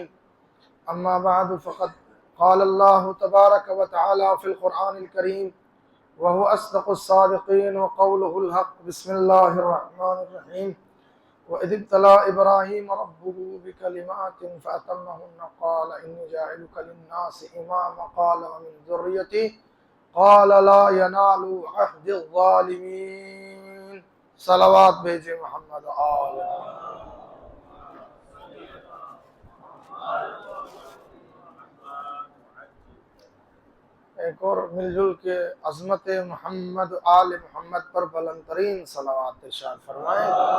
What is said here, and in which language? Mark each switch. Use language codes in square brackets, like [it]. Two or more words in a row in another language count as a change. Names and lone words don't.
[ar] أما بعد فقد قال الله تبارك وتعالى في القرآن الكريم وهو أصدق الصادقين وقوله الحق. بسم الله الرحمن الرحيم. وإذ ابتلى إبراهيم ربه بكلمات فأتمهن قال إني جاعلك للناس إماما قال ومن ذريتي قال لا ينال عهدي الظالمين. [ur] صلوات بھیجے محمد آل. ایک اور مل جل کے عظمت محمد آل محمد پر بلند ترین صلوات ارشاد فرمائیں.